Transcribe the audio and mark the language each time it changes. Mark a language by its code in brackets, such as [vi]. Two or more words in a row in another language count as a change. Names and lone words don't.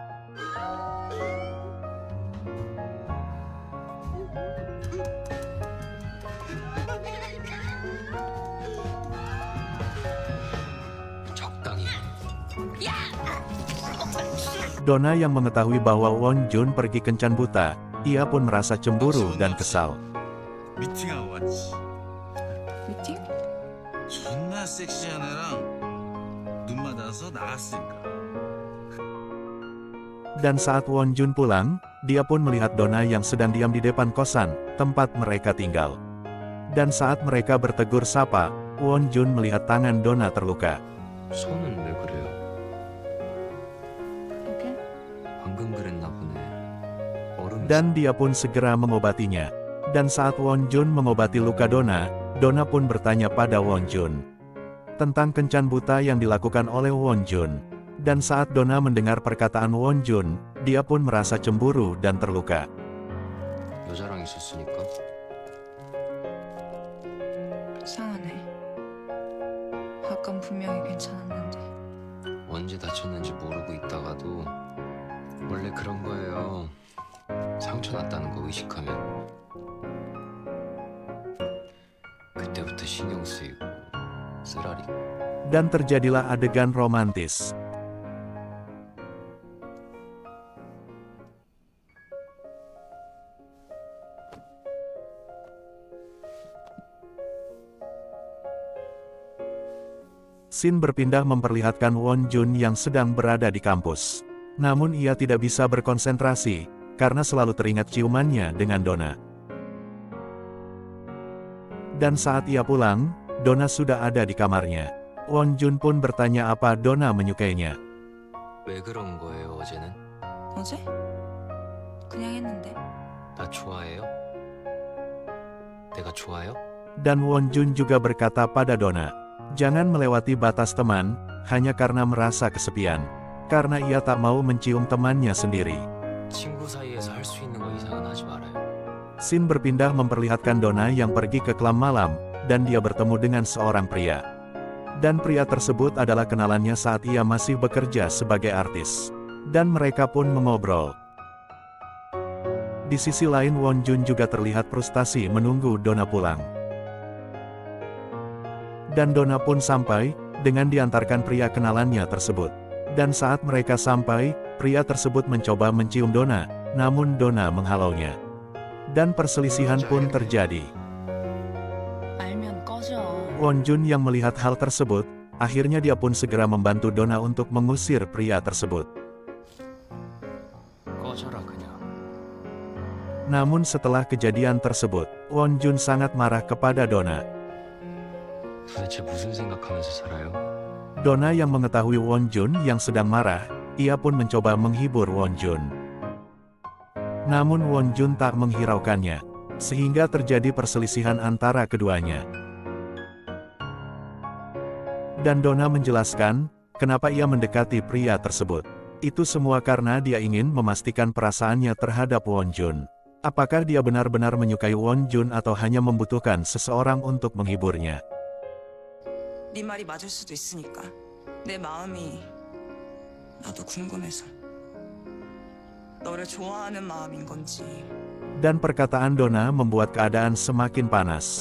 [ko] 적당히. [id] Dona yang mengetahui bahwa Won-jun pergi kencan buta, ia pun merasa cemburu dan kesal. [ko] 미팅하고 왔지. 미팅? 존나 섹시한 애랑 눈 맞아서 나갔으니까. [id] Dan saat Won-jun pulang, dia pun melihat Donna yang sedang diam di depan kosan, tempat mereka tinggal. Dan saat mereka bertegur sapa, Won Jun melihat tangan Donna terluka. [ko] 손은 왜 그래요? 그러게. 방금 그랬나 보네. 얼음. [id] Dan dia pun segera mengobatinya. Dan saat Won Jun mengobati luka Donna, Donna pun bertanya pada Won Jun tentang kencan buta yang dilakukan oleh Won Jun. Dan saat Donna mendengar perkataan Won Jun, dia pun merasa cemburu dan terluka. [ko] 여자랑 있었으니까. 이상하네. 아깐 분명히 괜찮았는데. 언제 다쳤는지 모르고 있다가도 원래 그런 거예요. 상처 났다는 거 의식하면 그때부터 신경 쓰이고 쓰라리. [id] Dan terjadilah adegan romantis. Scene berpindah memperlihatkan Won Jun yang sedang berada di kampus. Namun ia tidak bisa berkonsentrasi, karena selalu teringat ciumannya dengan Donna. Dan saat ia pulang, Donna sudah ada di kamarnya. Won Jun pun bertanya apa Donna menyukainya. [ko] 왜 그런 거예요 어제는? 어제? 그냥 했는데. 나 좋아해요? 내가 좋아요? [id] Dan Won Jun juga berkata pada Donna, jangan melewati batas teman, hanya karena merasa kesepian. Karena ia tak mau mencium temannya sendiri. [ko] 친구 사이에서 할 수 있는 거 이상은 하지 말아요. [id] Scene berpindah memperlihatkan Donna yang pergi ke klub malam, dan dia bertemu dengan seorang pria. Dan pria tersebut adalah kenalannya saat ia masih bekerja sebagai artis. Dan mereka pun mengobrol. Di sisi lain Won Jun juga terlihat frustasi menunggu Donna pulang. Dan Donna pun sampai, dengan diantarkan pria kenalannya tersebut. Dan saat mereka sampai, pria tersebut mencoba mencium Donna, namun Donna menghalaunya. Dan perselisihan pun terjadi. [ko] 알면 꺼져. [id] Won Jun yang melihat hal tersebut, akhirnya dia pun segera membantu Donna untuk mengusir pria tersebut. [ko] 꺼져라 그냥. [id] Namun setelah kejadian tersebut, Won Jun sangat marah kepada Donna. [ko] 도대체 무슨 생각하면서 살아요? [id] Donna yang mengetahui Won Jun yang sedang marah, ia pun mencoba menghibur Won Jun. Namun Won Jun tak menghiraukannya, sehingga terjadi perselisihan antara keduanya. Dan Donna menjelaskan, kenapa ia mendekati pria tersebut. Itu semua karena dia ingin memastikan perasaannya terhadap Won Jun. Apakah dia benar-benar menyukai Won Jun atau hanya membutuhkan seseorang untuk menghiburnya? [ko] 네 말이 맞을 수도 있으니까. 내 마음이 나도 궁금해서. 너를 좋아하는 마음인 건지. [id] Dan perkataan Donna membuat keadaan semakin panas.